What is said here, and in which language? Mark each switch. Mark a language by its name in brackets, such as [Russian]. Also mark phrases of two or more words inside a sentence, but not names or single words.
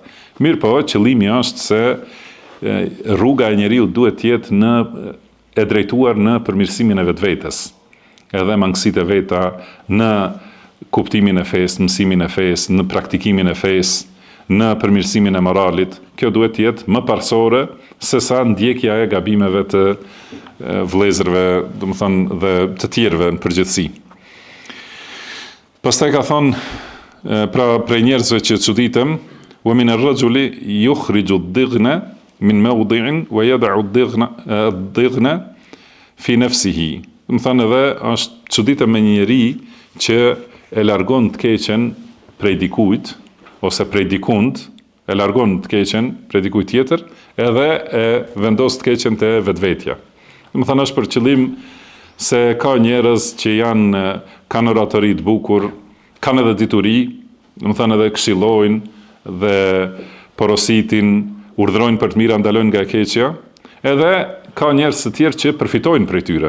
[Albanian] Mirë po, qëllimi është se rruga e njeriu duhet të jetë e drejtuar në përmirësimin e vetvetes, edhe mangësitë e veta në kuptimin e fesë, mësimin e fesë, në praktikimin e fesë, në përmirësimin e moralit. Kjo duhet të jetë më parsore se sa ndjekja e gabimeve të vëllezërve, do të thënë dhe të tjerëve në përgjithësi. Pastaj ka thonë pra prej njerëzve që çuditem, [Arabic] ومن الرجل يخرج الضغن من موضع ويدع الضغن في نفسه. [Albanian] Do të thënë edhe është çuditem me një njerëz që e largon të keqen prej dikujt, ose prej dikund, e largon të keqen prej dikujt tjetër, edhe e vendos të keqen të vetvetja. Do të thënë është për qëllim se ka njerëz që kanë oratori të bukur, kanë edhe dituri, do të thënë edhe këshillojnë dhe porositin, urdhrojnë për të mira, ndalojnë nga e keqja, edhe ka njerëz të tjerë që përfitojnë prej tyre.